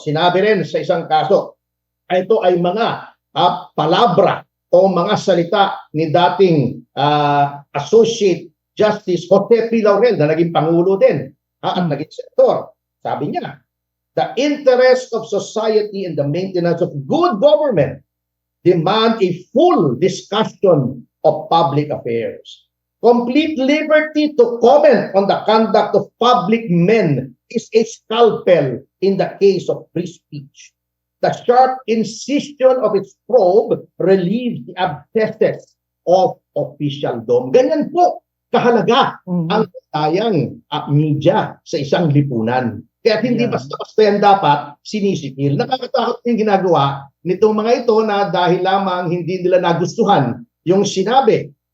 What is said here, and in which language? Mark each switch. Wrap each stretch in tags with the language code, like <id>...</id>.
<tl>Sinabi rin sa isang kaso, ito ay mga palabra o mga salita ni dating Associate Justice Jose P. Laurel na naging Pangulo din at naging Senator. Sabi niya,</tl> <en>the interest of society and the maintenance of good government demand a full discussion of public affairs. Complete liberty to comment on the conduct of public men is a scalpel in the case of free speech. The sharp incision of its probe relieves the abscesses of officialdom.</en> <tl>Ganyan po kahalaga ang tayang media sa isang lipunan. Kaya hindi basta-basta yan dapat sinisipil. Nakakatakot yung ginagawa nitong mga ito na dahil lamang hindi nila nagustuhan yung sinabi.</tl>